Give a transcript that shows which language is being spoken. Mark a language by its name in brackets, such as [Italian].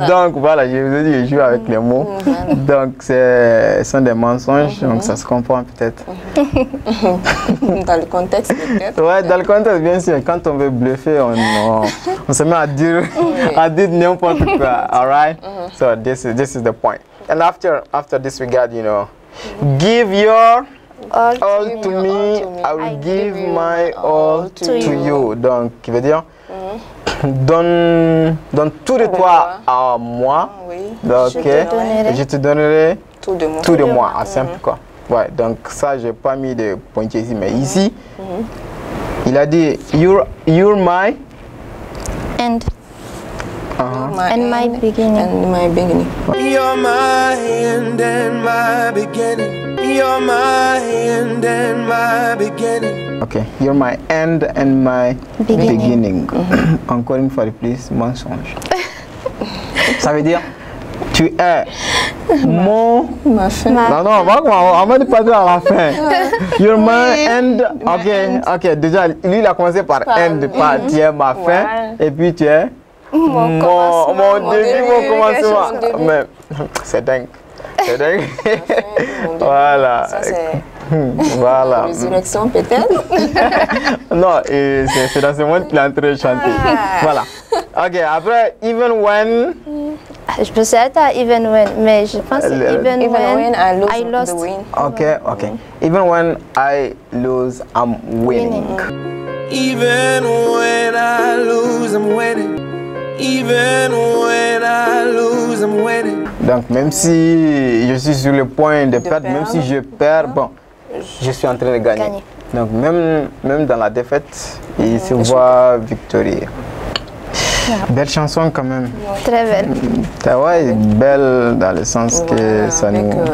[French] Donc, voilà, je vous ai dit, je joue avec les mots. Donc, ce sont des mensonges, donc ça se comprend peut-être. Dans le contexte, peut-être. Ouais, dans le contexte, bien sûr. Quand on veut bluffer, on se met à dire n'importe quoi. [English] All right? So, this is the point. And after this, we got, give your all to me, I will give my all to you. [French] Donc, qui veut dire, donne tout de toi à moi. Oui. Donc, je te donnerai tout de moi. Simple quoi. Ouais, donc ça, j'ai pas mis de pointier ici, mais ici, il a dit [English] you're my And my beginning. And my beginning. You're my end and my beginning. You're my end and my beginning. Ok, you're my end and my beginning. [French] Encore une fois de plus, mensonge. Ça veut dire, tu es mon... Ma fin. Non, on va pas dire à la fin. [English] You're my end. [French] Ok, déjà, lui, il a commencé par end, par tu es ma fin, et puis tu es mon début, mon commencement. Mais c'est dingue. C'est dingue. Voilà. Ça, c'est voilà. résurrection peut-être. Non, c'est dans ce monde qu'il est en train de chanter. Voilà. Ok, après, [English] even when. [French] Je peux être à [English] even when, [French] mais je pense que [English] even when I lost the win. Ok. Even when I lose, I'm winning. Even when I lose, I'm winning. Even when I lose, I'm winning. [French] Donc, même si je suis sur le point de perdre, même si je perds, bon, je suis en train de gagner. Donc, même dans la défaite, il se voit victorieux. Belle chanson quand même. Très belle. Ouais, belle dans le sens que ça nous...